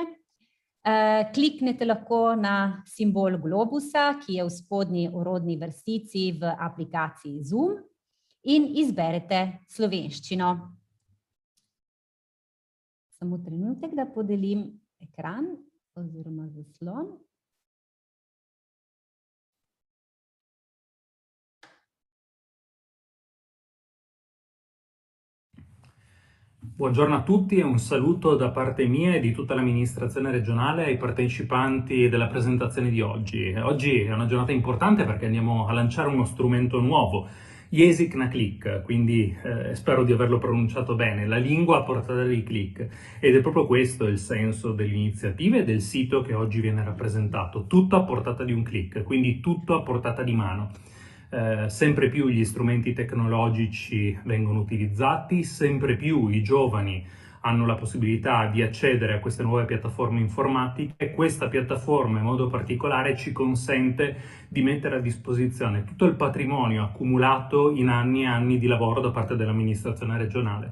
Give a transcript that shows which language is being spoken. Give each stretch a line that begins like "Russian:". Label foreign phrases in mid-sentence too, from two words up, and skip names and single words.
Slovenian: Kliknete lahko na simbol globusa, ki je v spodnji orodni vrstici v aplikaciji Zoom, in izberete slovenščino. Samo trenutek, da podelim ekran oziroma zaslon.
Italian: Buongiorno a tutti e un saluto da parte mia e di tutta l'amministrazione regionale ai partecipanti della presentazione di oggi. Oggi è una giornata importante perché andiamo a lanciare uno strumento nuovo, Jezik na klik, quindi spero di averlo pronunciato bene, la lingua a portata di click, ed è proprio questo il senso dell'iniziativa e del sito che oggi viene rappresentato, tutto a portata di un click, quindi tutto a portata di mano. Sempre più gli strumenti tecnologici vengono utilizzati, sempre più i giovani hanno la possibilità di accedere a queste nuove piattaforme informatiche e questa piattaforma in modo particolare ci consente di mettere a disposizione tutto il patrimonio accumulato in anni e anni di lavoro da parte dell'amministrazione regionale.